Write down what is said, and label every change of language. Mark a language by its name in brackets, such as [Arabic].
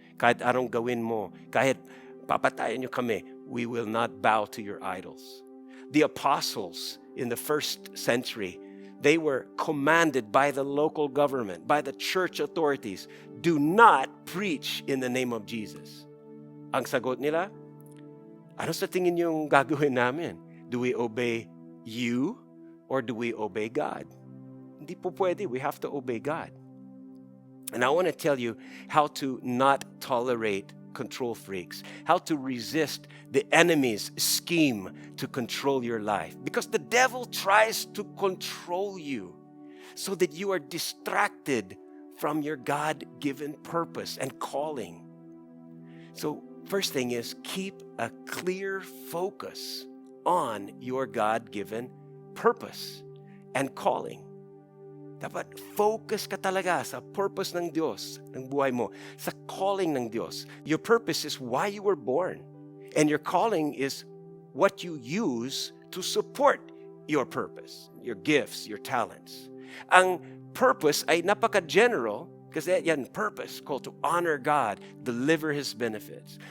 [Filipino] Kahit anong gawin mo, kahit papatayin niyo kami, [English] we will not bow to your idols. The apostles in the first century, They were commanded by the local government, by the church authorities, do not preach in the name of Jesus. [Filipino] Ang sagot nila, ano sa tingin yung gagawin namin? [English] Do we obey you or do we obey God? [Filipino] Hindi po pwede. [English] We have to obey God. And I want to tell you how to not tolerate control freaks, how to resist the enemy's scheme to control your life. Because the devil tries to control you so that you are distracted from your God-given purpose and calling. So first thing is keep a clear focus on your God-given purpose and calling. [Filipino] Dapat focus ka talaga sa purpose ng Diyos, ng buhay mo, sa calling ng Diyos. [English] Your purpose is why you were born. And your calling is what you use to support your purpose, your gifts, your talents. [Filipino] Ang purpose ay napaka-general kasi yan, purpose, called to honor God, deliver His benefits.